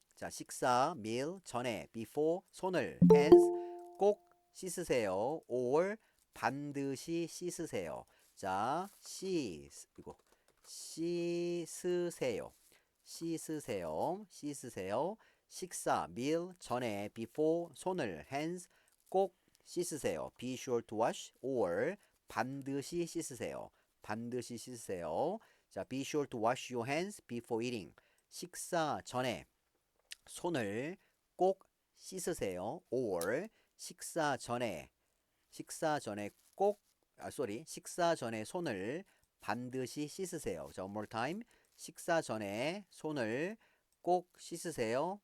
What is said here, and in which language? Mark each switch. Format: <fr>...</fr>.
<ko>자, 식사, meal 전에, before 손을, hands 꼭 씻으세요. or 반드시 씻으세요. 자, 이거 씻으세요. 씻으세요. 씻으세요. 식사, meal 전에 before 손을 hands 꼭 씻으세요.</ko> <en>be sure to wash or</en> <ko>반드시 씻으세요. 반드시 씻으세요.</ko> <en>자, be sure to wash your hands before eating.</en> <ko>식사 전에 손을 꼭 씻으세요. or 식사 전에 꼭 식사 전에 손을 반드시 씻으세요.</ko> <en>자, one more time.</en> <ko>식사 전에 손을 꼭 씻으세요.</ko>